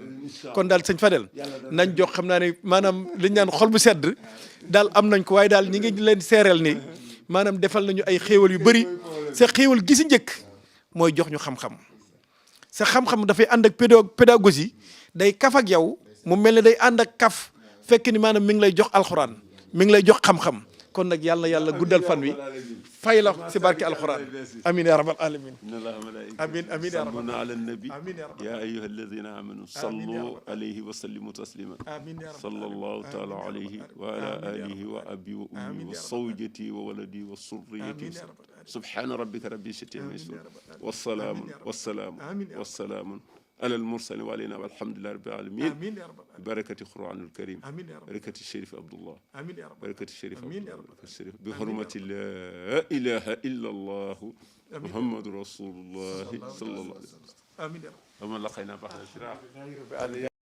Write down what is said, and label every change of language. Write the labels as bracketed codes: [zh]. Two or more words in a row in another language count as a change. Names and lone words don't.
[wo] kon daal sëñ Fadel nañ jox xam naa ne maanaam liñ naan xol bu sedd daal am nañ ko waaye daal ñi ngi leen seereel ni maanaam defal nañu ay xéewal yu bëri sa xéewal gi si njëkk mooy jox ñu xam-xam sa xam-xam dafay ànd ak pédagogie day kaf ak yow mu mel ne day ànd ak kaf fekk ni maanaam mi ngi lay jox alxuraan mi ngi lay jox xam-xam kon nag yàlla guddal fan wi fay la si barke alxuraan amin [ar] يا رب العالمين [wo] amin amin [ar] يا رب على النبي يا أيها الذين آمنوا صلوا عليه وسلموا تسليما صلى الله تعالى عليه وعلى آله وأبي وأمي وزوجتي وولدي وذريتي سبحان ربك رب العزة عما يصفون وسلام على المرسل وعلينا والحمد لله رب العالمين بركة القرآن الكريم بركة الشريف عبد الله بركة الشريف عبد الله بحرمة لا إله إلا الله محمد رسول الله صلى الله عليه وسلم آمين يا رب ومن لقينا بعد الفراق